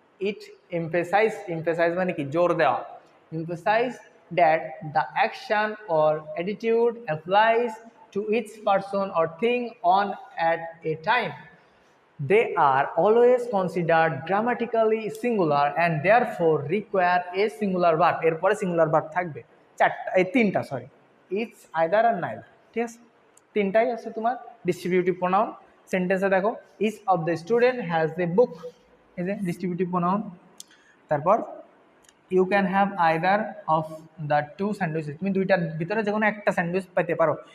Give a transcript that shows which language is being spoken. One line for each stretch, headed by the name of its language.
English: it emphasize
Bangla: মানে কি? জোর দেওয়া।
English: emphasize that the action or attitude applies to each person or thing on at a time। They are always considered grammatically singular and therefore require a singular verb।
Bangla: এরপরে singular verb থাকবে চারটা, এই তিনটা, sorry, it's, either আর neither, ঠিক আছে। তিনটাই আছে তোমার ডিস্ট্রিবিউটিভ প্রোনাউন। সেন্টেন্সে দেখো,
English: each of the student has a book,
Bangla: এই যে ডিস্ট্রিবিউটিভ প্রোনাউন। তারপর
English: you can have either of the two sandwiches,
Bangla: তুমি দুইটার ভিতরে যে কোনো একটা স্যান্ডউইচ পেতে পারো।